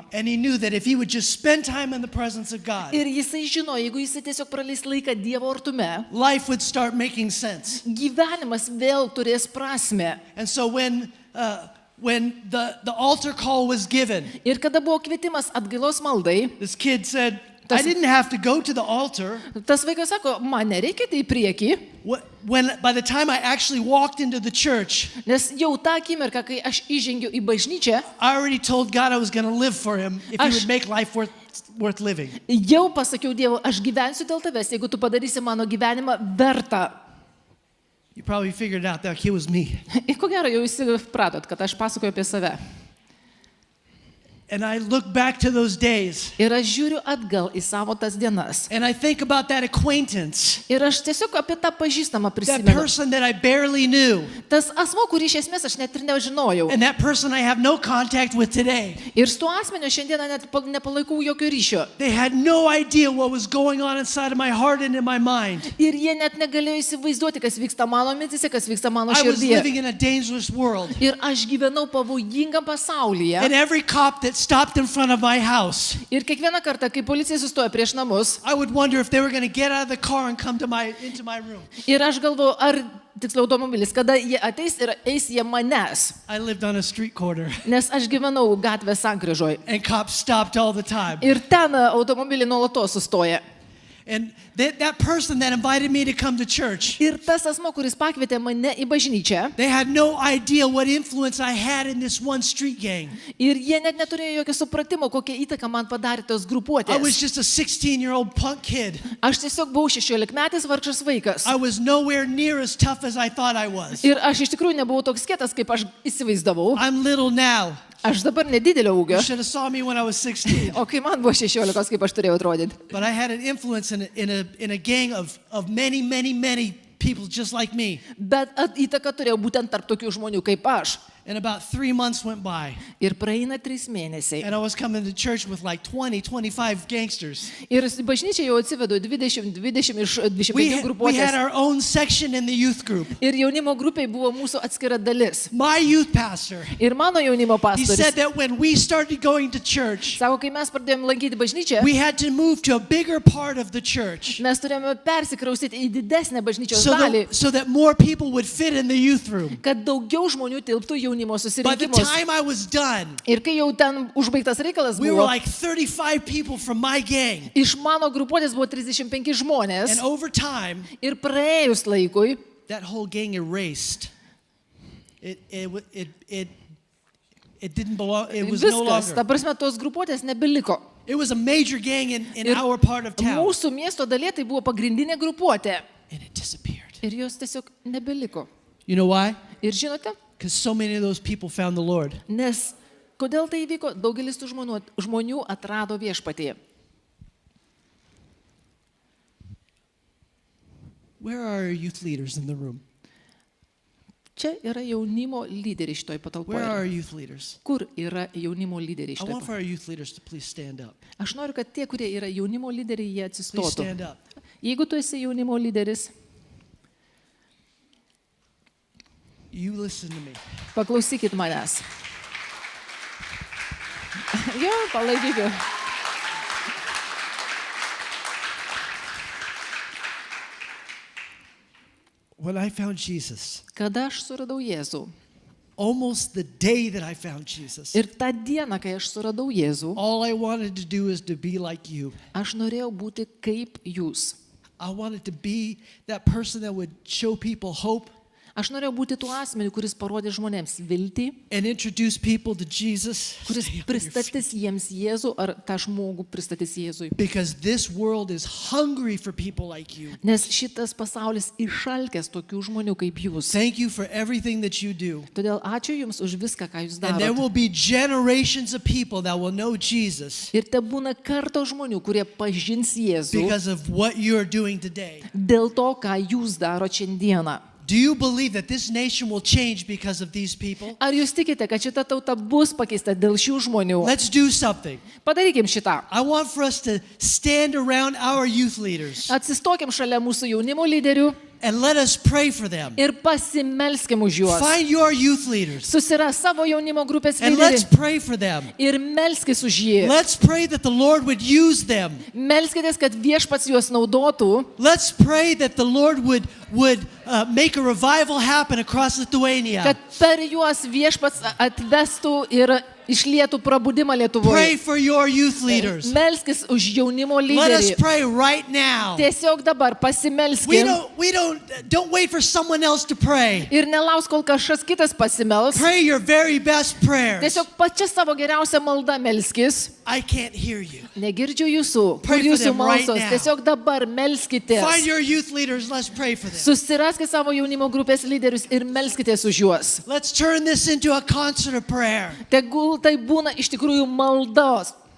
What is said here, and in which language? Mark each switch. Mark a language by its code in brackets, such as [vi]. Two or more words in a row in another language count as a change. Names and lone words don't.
[en] And he knew that if he would just spend time in the presence of God, [lt] Ir jisai žino, jeigu jisai tiesiog praleis laiką Dievo artume, [en] life would start making sense. [lt] gyvenimas vėl turės prasme. [en] And so when the altar call was given, [lt] Ir kada buvo kvietimas atgailos maldai, [en] this kid said, I didn't have to go to the altar. [lt] tas vaikas sako, man nereikia tai į priekį, [en] By the time I actually walked into the church, [lt] nes jau tą akimirką, kai aš įžengiau į bažnyčią, [en] I already told God I was going to live for him if he [lt] Aš- [en] would make life worth living. [lt] jau pasakiau Dievui, aš gyvensiu dėl tavęs, jeigu tu padarysi mano gyvenimą vertą. [en] You probably figured out that he was me. [lt] Ir ko gero jau įsipratot, kad aš pasakoju apie save. [en] And I look back to those days [lt] Ir aš žiūriu atgal į savo tas dienas. [en] and I think about that acquaintance, [lt] Ir aš tiesiog apie tą pažįstamą [en] that [lt] prisimenu. [en] person that I barely knew, [lt] Tas asmo, kurį iš esmės aš net ir nežinojau. [en] and that person I have no contact with today. [lt] Ir su tuo asmeniu šiandieną net nepalaikau jokio ryšio. [en] They had no idea what was going on inside of my heart and in my mind. [lt] Ir jie net negalėjo įsivaizduoti, kas vyksta mano mintise, kas vyksta mano [en] I was [lt] širdyje. [en] living in a dangerous world. [lt] Ir aš gyvenau pavojingam pasaulyje. [en] And every cop that stopped in front of my house, [lt] Ir kiekvieną kartą, kai policija sustoja prieš namus, [en] I would wonder if they were going to get out of the car and come into my room. [lt] ir aš galvoju, ar tiksliau automobilis, kada jie ateis ir eis jie manęs. [en] I lived on a street corner, [lt] Nes aš gyvenau gatvės sankryžoj. [en] and cops stopped all the time. [lt] Ir ten automobiliai nuolatos sustoja. [en] And that person that invited me to come to church, [lt] Ir tas asmo, kuris pakvietė mane į bažnyčią, [en] they had no idea what influence I had in this one street gang. [lt] ir jie net neturėjo jokio supratimo, kokią įtaką man padarė tos [en] I was [lt] grupuotės. [en] just a 16-year-old punk kid. [lt] Aš tiesiog buvau 16-metis vargšas vaikas. [en] I was nowhere near as tough as I thought I was. [lt] Ir aš iš tikrųjų nebuvau toks kietas, kaip aš įsivaizdavau. [en] I'm little now. [lt] Aš dabar nedidelio [en] You [lt] ūgio. [en] should have saw me when I was 16. [lt] O kai man buvo 16, kaip aš turėjau atrodyti. [en] But I had an influence in a gang of many people just like me. [lt] Bet įtaka turėjo būtent tarp tokių žmonių kaip aš. [en] And about 3 months went by. [lt] Ir praeina 3 mėnesiai. [en] And I was coming to church with like 25 gangsters. [lt] Ir į bažnyčią jau atsivedu 20 iš 25 [en] We had [lt] grupuotės. [en] our own section in the youth group. [lt] Ir jaunimo grupiai buvo mūsų atskira dalis. [en] My youth pastor, [lt] Ir mano jaunimo [en] he said [lt] pastorius. [en] that when we started going to church, [lt] Sako, kai mes pradėjome lankyti bažnyčią, [en] we had to move to a bigger part of the church [lt] mes turėjome persikraustyti į didesnę bažnyčios [en] so [lt] dalį, [en] so that more people would fit in the youth room. [lt] kad daugiau žmonių tilptų jaunimo [en] By the [lt] susirinkimus. [en] time I was done, [lt] Ir kai jau ten užbaigtas reikalas [en] we were [lt] buvo, [en] like 35 people from my gang. [lt] iš mano grupuotės buvo 35 žmonės. [en] And over time, [lt] Ir praėjus laikui, [en] that whole gang erased. It didn't belong. It was no [lt] viskas, ta [en] longer. [lt] prasme, tos grupuotės nebeliko. [en] It was a major gang in [lt] Ir [en] our part of town, [lt] mūsų miesto dalyje tai buvo pagrindinė grupuotė. [en] and it disappeared. [lt] Ir jos tiesiog nebeliko. [en] You know why? [lt] Ir žinote, [en] Because so many of those people found the Lord. [lt] nes kodėl tai įvyko, daugelis tų žmonių atrado viešpatį. [en] Where are our youth leaders in the room? [lt] Čia yra jaunimo lyderiai šitoj [en] Where are our [lt] patalpoje. [en] youth leaders? [lt] Kur yra jaunimo lyderiai [en] I [lt] šitoj [en] want for [lt] patalpoje? [en] our youth leaders to please stand up. [lt] Aš noriu, kad tie, kurie yra jaunimo lyderiai, jie [en] Please [lt] atsistotų. [en] stand up. [lt] Jeigu tu esi jaunimo lyderis, [en] You listen to me. [lt] paklausykit manęs. Jo, palaikykit. [en] When I found Jesus, [lt] Kada aš suradau Jėzų [en] almost the day that I found Jesus, [lt] ir tą dieną, kai aš suradau Jėzų, [en] all I wanted to do is to be like you. [lt] aš norėjau būti kaip jūs. [en] I wanted to be that person that would show people hope [lt] Aš norėjau būti tuo asmeniu, kuris parodė žmonėms viltį, [en] and introduce people to Jesus. [lt] kuris [en] Stay on your feet. [lt] pristatys jiems Jėzų ar tą žmogų pristatys Jėzui. [en] Because this world is hungry for people like you. [lt] Nes šitas pasaulis išalkęs tokių žmonių kaip jūs. [en] Thank you for everything that you do. [lt] Todėl ačiū Jums už viską, ką Jūs [en] And there [lt] darote. [en] will be generations of people that will know Jesus [lt] Ir te būna karto žmonių, kurie pažins Jėzų [en] because of what you're doing today. [lt] dėl to, ką Jūs darot šiandieną. [en] Do you believe that this nation will change because of these people? [lt] Ar Jūs tikite, kad šita tauta bus pakeista dėl šių žmonių? [en] Let's do something. [lt] Padarykim šitą. [en] I want for us to stand around our youth leaders [lt] Atsistokim šalia mūsų jaunimo lyderių [en] and let us pray for them. [lt] ir pasimelskim už juos. [en] Find your youth leaders [lt] Susiras savo jaunimo grupės [en] and let's [lt] lyderį [en] pray for them. [lt] ir melskis už jį. [en] Let's pray that the Lord would use them. [lt] Melskitės, kad viešpats juos naudotų. [en] Let's pray that the Lord would make a revival happen across Lithuania. [lt] Kad per juos viešpats atvestų ir išlietų prabudimą [en] Pray [lt] Lietuvoje. [en] for your youth leaders. [lt] Melskis už jaunimo [en] Let us [lt] lyderį. [en] pray right now. [lt] Tiesiog dabar [en] We [lt] pasimelskim [en] don't wait for someone else to pray. [lt] ir nelaus, kol kažkas kitas pasimels. [en] Pray your very best prayers. [lt] Tiesiog pačia savo geriausią maldą melskis. [en] I can't hear you. [lt] Negirdžiu jūsų. Kur [en] Pray for [lt] jūsų [en] them right [lt] malsos? [en] now. [lt] Tiesiog dabar melskitės. [en] Find your youth leaders. Let's pray for them. [lt] Susiraskite savo jaunimo grupės lyderius ir melskitės už juos. [en] Let's turn this into a concert of prayer. [lt] Tegul tai būna iš tikrųjų maldos.